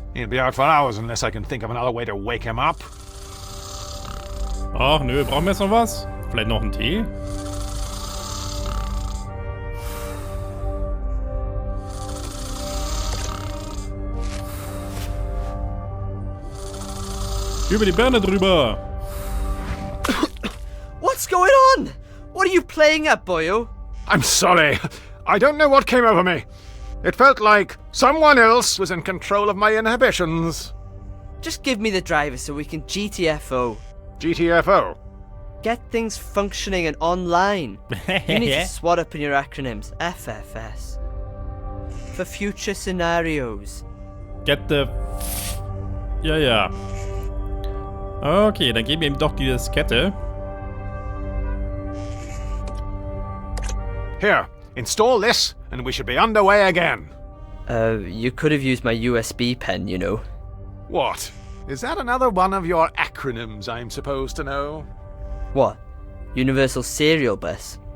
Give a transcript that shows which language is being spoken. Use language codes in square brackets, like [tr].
[en] He'll be out for hours unless I can think of another way to wake him up. [de] Ach nö, brauchen wir jetzt noch was? Vielleicht noch einen Tee? Über die Birne drüber! [en] What's going on? What are you playing at, boyo? I'm sorry. I don't know what came over me. It felt like someone else was in control of my inhibitions. Just give me the driver so we can GTFO. GTFO? Get things functioning and online. You need to swat up in your acronyms. FFS. For future scenarios. Get the... Ja. [de] Okay, dann geben wir ihm doch die Diskette. [en] Here, install this, and we should be underway again. You could have used my USB pen, you know. What? Is that another one of your acronyms I'm supposed to know? What? Universal Serial Bus?